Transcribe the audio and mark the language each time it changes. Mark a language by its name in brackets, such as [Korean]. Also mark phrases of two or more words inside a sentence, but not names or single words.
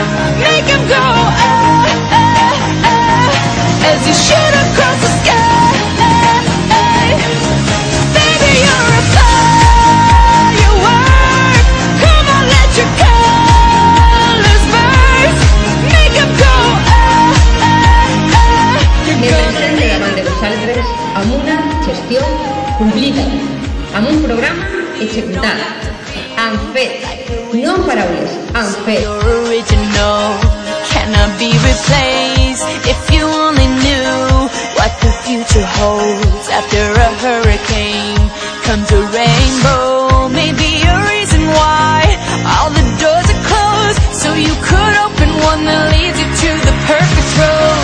[English] Make 'em go as you shoot across the sky. Baby, you're a firework. Come on, let your colors burst. Make 'em go [Catalan] Membres davant de vosaltres amb una gestió complida, amb un programa executat, amb fets, no amb paraules, amb fets. [English] Your original cannot be replaced. If you only knew what the future holds, after a hurricane comes a rainbow. Maybe a reason why all the doors are closed, so you could open one that leads you to the perfect road.